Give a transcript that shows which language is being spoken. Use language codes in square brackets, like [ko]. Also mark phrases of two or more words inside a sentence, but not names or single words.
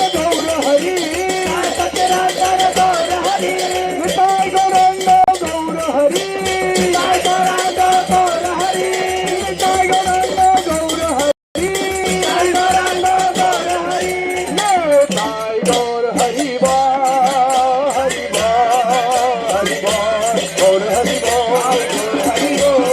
[sa] Gaur Hari, Jaya Sachidananda, Gaur Hari, Nitai Gauranga, Gaur Hari, Nitai Gauranga, Gaur Hari, Nitai Gauranga, Gaur Hari, Nitai Gauranga, Gaur Hari, Nitai Gaur Hari Ba, Hari Ba, Hari Ba, Gaur Hari Ba, Gaur Hari Ba,